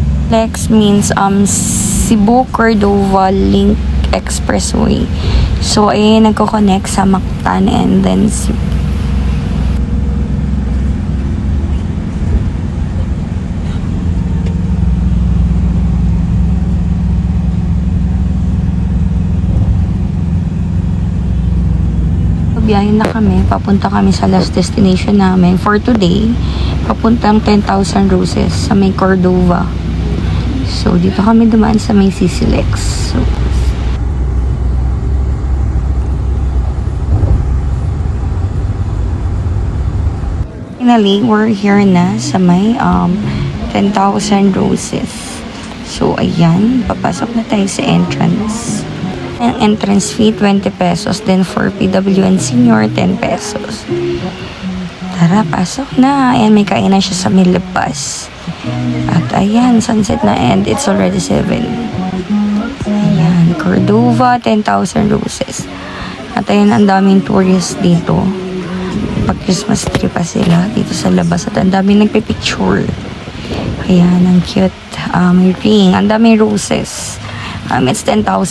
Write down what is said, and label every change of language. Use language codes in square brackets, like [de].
[en] Lex means Cebu Cordova Link Expressway. [tl] So, ay nagko-connect sa Mactan and then biyahe na kami. Papunta kami sa last destination namin [en] for today. [tl] Papuntang 10,000 Roses sa may Cordova. So, dito kami dumaan sa may CCLEX. [en] So, finally, we're here [tl] na sa may [en] 10,000 Roses. So, ayan. [tl] Papasok na tayo sa entrance. Ang entrance fee, 20 pesos. [en] Then, for PW and senior, 10 pesos. [tl] Tara, pasok na. Ayan, may kainan siya sa may labas. At ayan, [en] sunset na and it's already 7. [tl] Ayan, Cordova, 10,000 Roses. At ayan, ang daming tourists dito. Pag-Christmas tree pa sila dito sa labas. At ang daming nagpipicture. Ayan, ang cute. May ring. Ang daming roses. [en] It's 10,000.